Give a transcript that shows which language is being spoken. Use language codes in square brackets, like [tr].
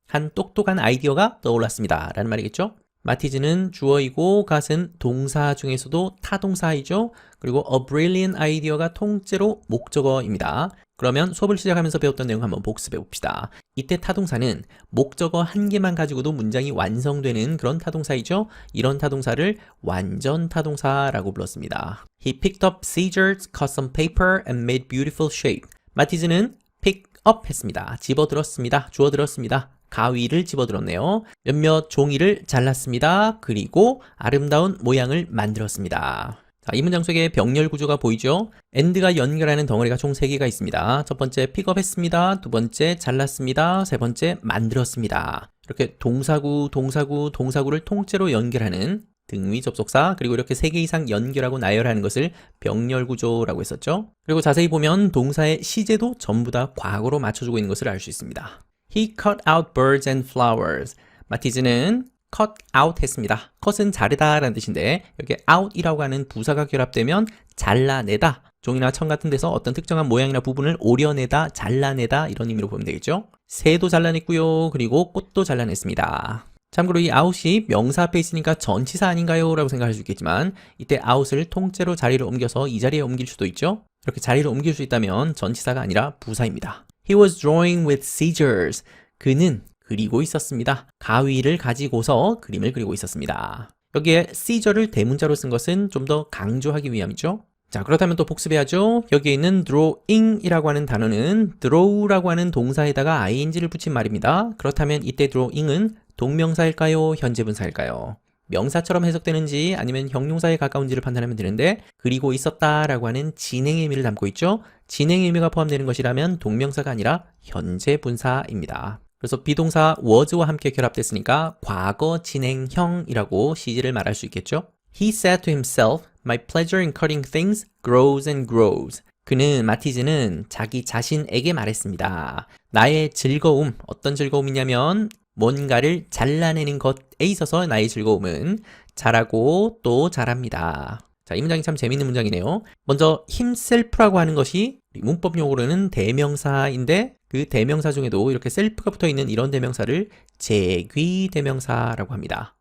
[ko] 한 똑똑한 아이디어가 떠올랐습니다. 라는 말이겠죠? 마티즈는 주어이고 gat은 동사 중에서도 타동사이죠. 그리고 [en] a brilliant idea [ko] 가 통째로 목적어입니다. 그러면 수업을 시작하면서 배웠던 내용 한번 복습해 봅시다. 이때 타동사는 목적어 한 개만 가지고도 문장이 완성되는 그런 타동사이죠. 이런 타동사를 완전 타동사라고 불렀습니다. [en] He picked up scissors, cut some paper and made beautiful shape. [ko] 마티즈는 [en] pick up [ko] 했습니다. 집어들었습니다. 주워들었습니다. 가위를 집어들었네요. 몇몇 종이를 잘랐습니다. 그리고 아름다운 모양을 만들었습니다. 자, 이 문장 속에 병렬 구조가 보이죠? and가 연결하는 덩어리가 총 3개가 있습니다. 첫 번째 [en] pick up [ko] 했습니다. 두 번째 잘랐습니다. 세 번째 만들었습니다. 이렇게 동사구를 통째로 연결하는 등위 접속사, 그리고 이렇게 3개 이상 연결하고 나열하는 것을 병렬 구조라고 했었죠. 그리고 자세히 보면 동사의 시제도 전부 다 과거로 맞춰주고 있는 것을 알 수 있습니다. [en] He cut out birds and flowers. [ko] 마티즈는 [en] cut out [ko] 했습니다. cut은 자르다 라는 뜻인데 여기 out이라고 하는 부사가 결합되면 잘라내다, 종이나 천 같은 데서 어떤 특정한 모양이나 부분을 오려내다, 잘라내다 이런 의미로 보면 되겠죠. 새도 잘라냈고요. 그리고 꽃도 잘라냈습니다. 참고로 이 out이 명사 앞에 있으니까 전치사 아닌가요? 라고 생각할 수 있겠지만 이때 out을 통째로 자리를 옮겨서 이 자리에 옮길 수도 있죠. 이렇게 자리를 옮길 수 있다면 전치사가 아니라 부사입니다. [en] He was drawing with scissors. [ko] 그는 그리고 있었습니다. 가위를 가지고서 그림을 그리고 있었습니다. 여기에 scissor를 대문자로 쓴 것은 좀 더 강조하기 위함이죠. 자, 그렇다면 또 복습해야죠. 여기에 있는 drawing이라고 하는 단어는 draw라고 하는 동사에다가 ing를 붙인 말입니다. 그렇다면 이때 drawing은 동명사일까요? 현재분사일까요? 명사처럼 해석되는지 아니면 형용사에 가까운지를 판단하면 되는데 그리고 있었다라고 하는 진행의 의미를 담고 있죠. 진행의 의미가 포함되는 것이라면 동명사가 아니라 현재분사입니다. 그래서 비동사 was와 함께 결합됐으니까 과거 진행형이라고 시제를 말할 수 있겠죠. [en] He said to himself, my pleasure in cutting things grows and grows. [ko] 그는, 마티즈는 자기 자신에게 말했습니다. 나의 즐거움, 어떤 즐거움이냐면 뭔가를 잘라내는 것에 있어서 나의 즐거움은 자라고 또 자랍니다. 자, 이 문장이 참 재밌는 문장이네요. 먼저 himself라고 하는 것이 문법 용어로는 대명사인데 그 대명사 중에도 이렇게 self가 붙어있는 이런 대명사를 제귀 대명사라고 합니다.